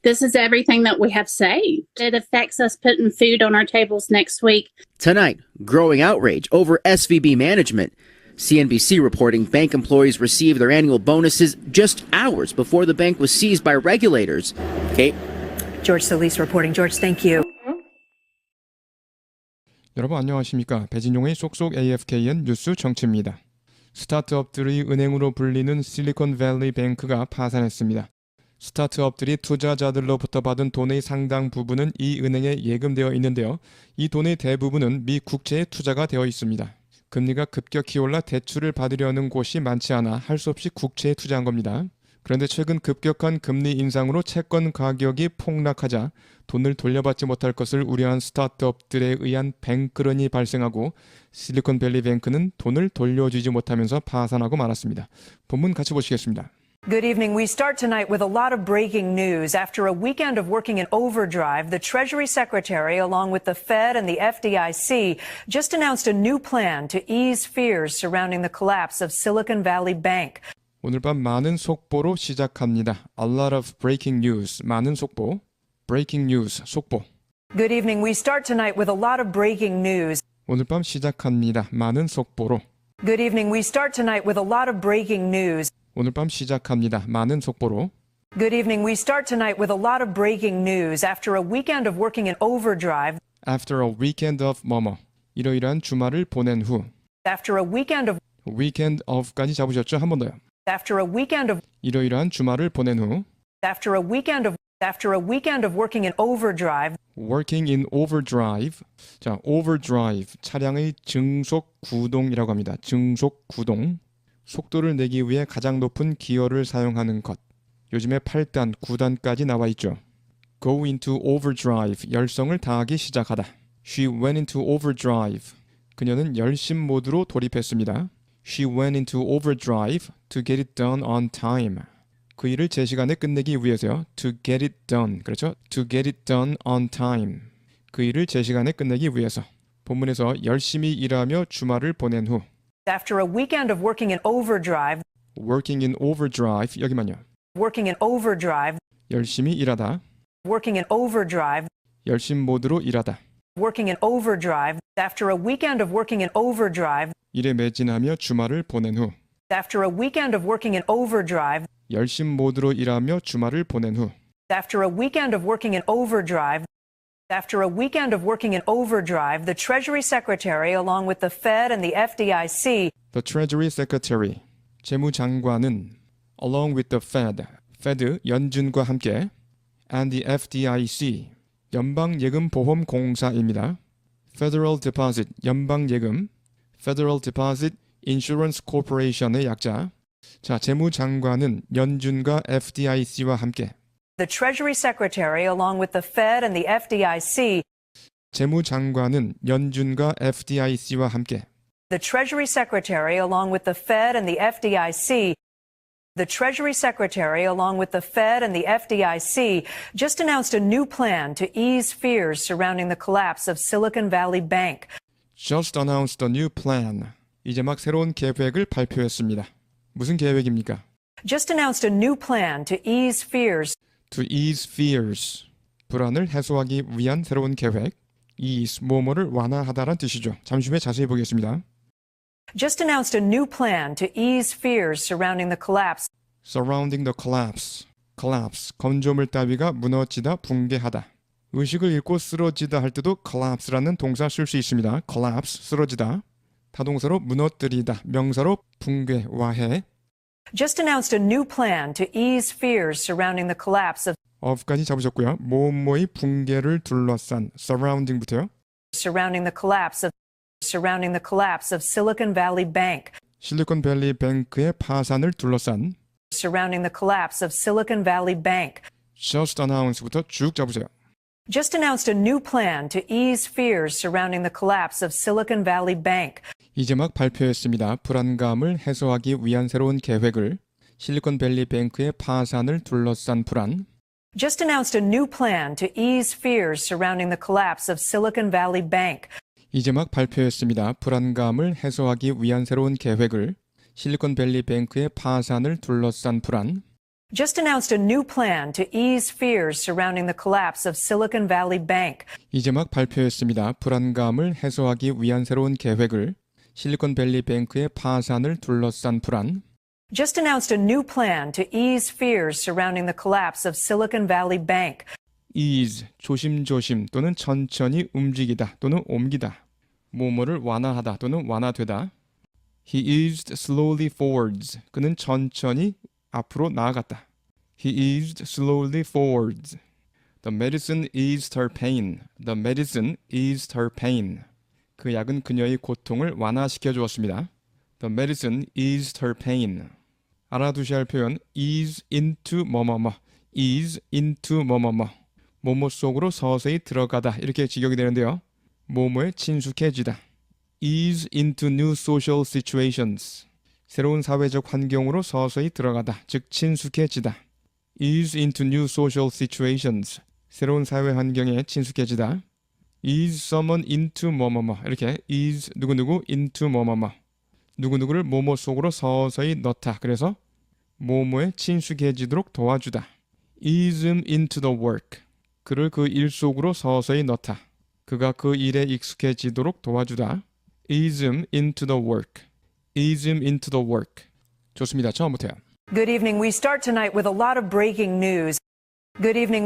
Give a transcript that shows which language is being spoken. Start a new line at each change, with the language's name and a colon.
English: This is everything that we have saved. It affects us putting food on our tables next week. Tonight, growing outrage over SVB management. CNBC reporting bank employees received their annual bonuses just hours before the bank was seized by regulators. Kate? George Solis reporting. George, thank you.
Korean: 여러분 안녕하십니까? 배진용의 쏙쏙 AFKN 뉴스 정치입니다. 스타트업들의 은행으로 불리는 실리콘밸리 뱅크가 파산했습니다. 스타트업들이 투자자들로부터 받은 돈의 상당 부분은 이 은행에 예금되어 있는데요. 이 돈의 대부분은 미 국채에 투자가 되어 있습니다. 금리가 급격히 올라 대출을 받으려는 곳이 많지 않아 할 수 없이 국채에 투자한 겁니다. 그런데 최근 급격한 금리 인상으로 채권 가격이 폭락하자 돈을 돌려받지 못할 것을 우려한 스타트업들에 의한 뱅크런이 발생하고 실리콘밸리 뱅크는 돈을 돌려주지 못하면서 파산하고 말았습니다. 본문 같이 보시겠습니다.
English: Good evening. We start tonight with a lot of breaking news. After a weekend of working in overdrive, the Treasury Secretary, along with the Fed and the FDIC, just announced a new plan to ease fears surrounding the collapse of Silicon Valley Bank.
Korean: 오늘 밤 많은 속보로 시작합니다.
English: A lot of breaking news.
Korean: 많은 속보.
English: Breaking news.
Korean: 속보.
English: Good evening. We start tonight with a lot of breaking news.
Korean: 오늘 밤 시작합니다. 많은 속보로.
English: Good evening. We start tonight with a lot of breaking news.
Korean: 오늘 밤 시작합니다. 많은 속보로.
English: Good evening. We start tonight with a lot of breaking news. After a weekend of working in overdrive, After a weekend of
Korean: 뭐뭐. 이러이러한 주말을 보낸 후.
English: after a weekend of weekend of
Korean: 까지 잡으셨죠? 한 번 더요.
English: after a weekend of
Korean: 이러이러한 주말을 보낸 후.
English: after a weekend of working in overdrive, working in overdrive.
Korean: 자,
English: overdrive.
Korean: 차량의 증속 구동이라고 합니다. 증속 구동. 속도를 내기 위해 가장 높은 기어를 사용하는 것. 요즘에 8단, 9단까지 나와 있죠.
English: Go into overdrive.
Korean: 열성을 다하기 시작하다.
English: She went into overdrive.
Korean: 그녀는 열심 모드로 돌입했습니다.
English: She went into overdrive to get it done on time.
Korean: 그 일을 제 시간에 끝내기 위해서요.
English: To get it done.
Korean: 그렇죠?
English: To get it done on time.
Korean: 그 일을 제 시간에 끝내기 위해서. 본문에서 열심히 일하며 주말을 보낸 후.
English: after a weekend of working in overdrive, working in overdrive.
Korean: 여기만요.
English: working in overdrive,
Korean: 열심히 일하다.
English: working in overdrive,
Korean: 열심 모드로 일하다.
English: working in overdrive, after a weekend of working in overdrive,
Korean: 일에 매진하며 주말을 보낸 후.
English: after a weekend of working in overdrive,
Korean: 열심 모드로 일하며 주말을 보낸 후.
English: after a weekend of working in overdrive, after a weekend of working in overdrive, the Treasury Secretary, along with the Fed and the FDIC, The Treasury Secretary,
Korean: 재무장관은
English: along with the Fed,
Korean: 연준과 함께
English: and the FDIC,
Korean: 연방예금보험공사입니다.
English: Federal Deposit,
Korean: 연방예금,
English: Federal Deposit Insurance Corporation의
Korean: 약자. 자, 재무장관은 연준과 FDIC와 함께
English: the Treasury Secretary, along with the Fed and the FDIC,
Korean: 재무장관은 연준과 FDIC와 함께
English: the Treasury Secretary, along with the Fed and the FDIC, the Treasury Secretary, along with the Fed and the FDIC, just announced a new plan to ease fears surrounding the collapse of Silicon Valley Bank. just announced a new plan.
Korean: 이제 막 새로운 계획을 발표했습니다. 무슨 계획입니까?
English: Just announced a new plan to ease fears. To ease fears.
Korean: 불안을 해소하기 위한 새로운 계획. ease, 뭐뭐를 완화하다란 뜻이죠. 잠시 후에 자세히 보겠습니다.
English: Just announced a new plan to ease fears surrounding the collapse. Surrounding the collapse.
Korean: collapse, 건조물 따위가 무너지다, 붕괴하다. 의식을 잃고 쓰러지다 할 때도 collapse라는 동사 쓸 수 있습니다. collapse, 쓰러지다. 타동사로 무너뜨리다, 명사로 붕괴, 와해.
English: Just announced a new plan to ease fears surrounding the collapse
Korean: of까지 잡으셨고요. 뭐뭐의 붕괴를 둘러싼 surrounding부터요.
English: surrounding the collapse of Silicon Valley Bank.
Korean: 실리콘밸리 뱅크의 파산을 둘러싼
English: Surrounding the collapse of Silicon Valley Bank. just announce
Korean: 부터 쭉 잡으세요.
English: Just announced a new plan to ease fears surrounding the collapse of Silicon Valley Bank.
Korean: 이제 막 발표했습니다. 불안감을 해소하기 위한 새로운 계획을 실리콘밸리 뱅크의 파산을 둘러싼 불안.
English: Just announced a new plan to ease fears surrounding the collapse of Silicon Valley Bank.
Korean: 이제 막 발표했습니다. 불안감을 해소하기 위한 새로운 계획을 실리콘밸리 뱅크의 파산을 둘러싼 불안.
English: Just announced a new plan to ease fears surrounding the collapse of Silicon Valley Bank.
Korean: 이제 막 발표했습니다. 불안감을 해소하기 위한 새로운 계획을 실리콘밸리 뱅크의 파산을 둘러싼 불안.
English: Just announced a new plan to ease fears surrounding the collapse of Silicon Valley Bank.
Korean: ease, 조심조심 또는 천천히 움직이다 또는 옮기다. 뭐뭐를 완화하다 또는 완화되다.
English: He eased slowly forwards.
Korean: 그는 천천히 앞으로 나아갔다.
English: He eased slowly forwards. The medicine eased her pain. The medicine eased her pain.
Korean: 그 약은 그녀의 고통을 완화시켜 주었습니다.
English: The medicine eased her pain.
Korean: 알아두셔야 할 표현
English: ease into
Korean: 뭐뭐뭐.
English: ease into
Korean: 뭐뭐뭐. 뭐뭐 속으로 서서히 들어가다 이렇게 직역이 되는데요. 뭐뭐에 친숙해지다.
English: ease into new social situations.
Korean: 새로운 사회적 환경으로 서서히 들어가다, 즉 친숙해지다.
English: ease into new social situations.
Korean: 새로운 사회 환경에 친숙해지다.
English: ease someone into
Korean: 뭐뭐뭐. 이렇게 ease 누구누구 into 뭐뭐뭐. 누구누구를 뭐뭐 속으로 서서히 넣다. 그래서 뭐뭐에 친숙해지도록 도와주다.
English: ease him into the work.
Korean: 그를 그 일 속으로 서서히 넣다. 그가 그 일에 익숙해지도록 도와주다.
English: ease him into the work. ease him into the work.
Korean: 좋습니다. 처음부터요.
English: Good evening. We start tonight with a lot of breaking news. Good evening.